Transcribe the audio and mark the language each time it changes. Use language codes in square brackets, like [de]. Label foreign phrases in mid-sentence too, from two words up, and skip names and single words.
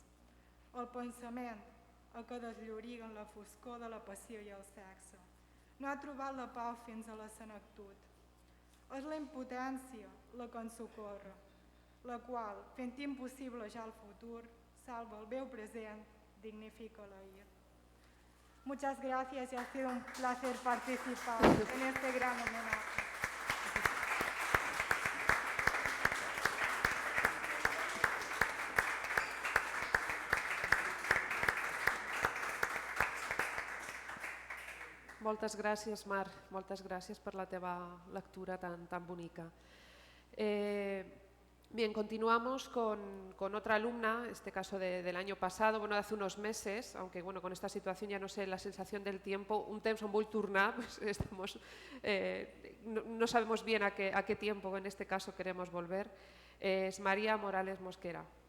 [ca] El pensament, el que deslloriga en la foscor de la passió i el sexe, no ha trobat la pau fins a la senectut. És la impotència la que ens socorre, la qual, fent impossible ja el futur, salva el meu present, dignifica l'ahir. [es] Muchas gracias y ha sido un placer participar en este gran homenaje. [ca] Moltes gràcies, Mar, moltes gràcies per la teva lectura tan bonica. [es] Bien, continuamos con otra alumna, en este caso del año pasado, bueno, de hace unos meses, aunque bueno, con esta situación ya no sé la sensación del tiempo, [ca] un temps on vull tornar, [es] pues estamos, no sabemos bien a qué tiempo en este caso queremos volver. Es María Morales Mosquera.